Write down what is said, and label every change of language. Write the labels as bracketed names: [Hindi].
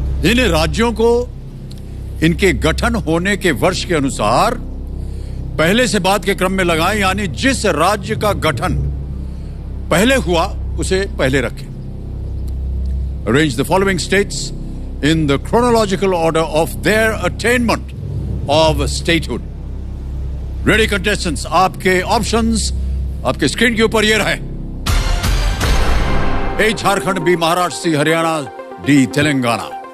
[Hindi] इन राज्यों को इनके गठन होने के वर्ष के अनुसार पहले से बाद के क्रम में लगाएं, यानी जिस राज्य का गठन पहले हुआ उसे पहले रखें। [English] Arrange the following states in the chronological order of their attainment of statehood. Ready contestants, [Hindi] आपके ऑप्शंस आपके स्क्रीन के ऊपर ये रहे। ए झारखंड, बी महाराष्ट्र, सी हरियाणा, डी तेलंगाना।